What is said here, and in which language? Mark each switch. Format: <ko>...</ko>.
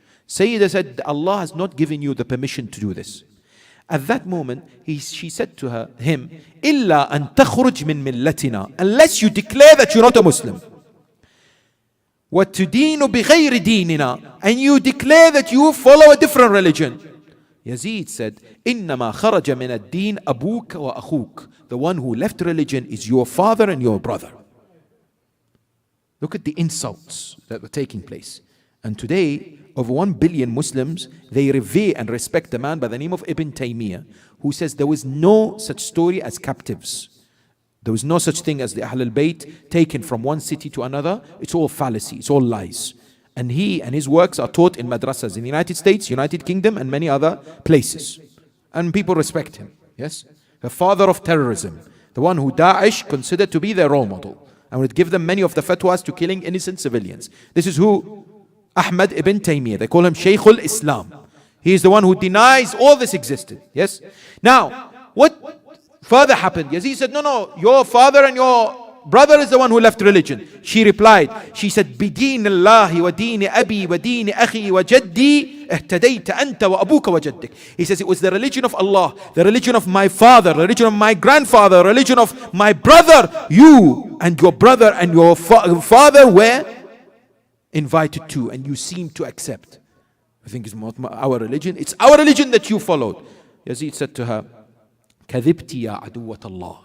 <en>Sayyida said, Allah has not given you the permission to do this. At that moment, she said to him, Illa an takhruj min millatina, unless you declare that you're not a Muslim. وَتُدِينُ بِغَيْرِ دِينِنَا, and you declare that you follow a different religion.</en> <ar>Yazid said, إِنَّمَا خَرَجَ مِنَ الدِّينِ أَبُوكَ وَأَخُوكَ.</ar> <en>The one who left religion is your father and your brother. Look at the insults that were taking place. And today, over 1 billion Muslims, they revere and respect a man by the name of Ibn Taymiyyah, who says there was no such story as captives. There was no such thing as the Ahlul Bayt taken from one city to another. It's all fallacy, it's all lies. And he and his works are taught in madrasas in the United States, United Kingdom, and many other places. And people respect him. Yes? The father of terrorism, the one who Daesh considered to be their role model, and would give them many of the fatwas to killing innocent civilians. This is who? Ahmad ibn Taymiyyah. They call him Shaykh al-Islam. He is the one who denies all this existed. Yes? Now, what further happened? Yazid said, no, your father and your brother is the one who left religion.</en> <ar>She replied, she said, بِدِينِ اللَّهِ وَدِينِ أَبِي وَدِينِ أَخِي وَجَدِّي اهْتَدَيْتَ أَنْتَ وَأَبُوكَ وَجَدِّكَ.</ar> <en>He says, it was the religion of Allah, the religion of my father, the religion of my grandfather, the religion of my brother. You and your brother and your father were invited to, and you seem to accept. I think it's not our religion, it's our religion that you followed. Yazid said to her, كذبتِ يا عدوة الله.</en>